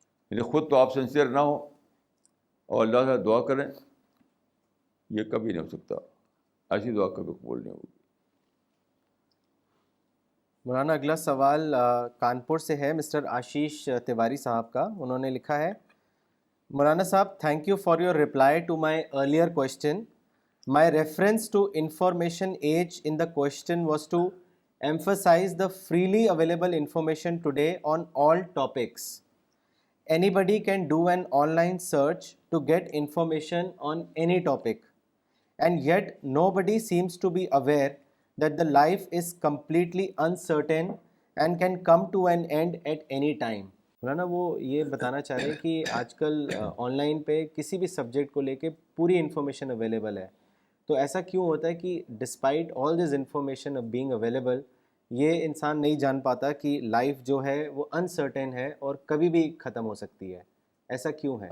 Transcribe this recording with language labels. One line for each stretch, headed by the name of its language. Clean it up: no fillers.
Urdu: یعنی خود تو آپ سنسیئر نہ ہوں اور اللہ سے دعا کریں, یہ کبھی نہیں ہو سکتا. ایسی دعا کبھی قبول نہیں ہوگی. مولانا اگلا سوال کانپور سے ہے مسٹر آشیش تیواری صاحب کا. انہوں نے لکھا ہے مولانا صاحب,
English: Thank you for your reply to my earlier question. My reference to information age in the question was to emphasize the freely available information today on all topics. Anybody can do an online search to get information on any topic, and yet nobody seems to be aware that the life is completely uncertain and can come to an end at any time.
Urdu: مولانا وہ یہ بتانا چاہ رہے ہیں کہ آج کل on line پہ کسی بھی سبجیکٹ کو لے کے پوری انفارمیشن اویلیبل ہے، تو ایسا کیوں ہوتا ہے کہ
English: despite all this information of being available
Urdu: یہ انسان نہیں جان پاتا کہ لائف جو ہے وہ انسرٹن ہے اور کبھی بھی ختم ہو سکتی ہے؟ ایسا کیوں ہے؟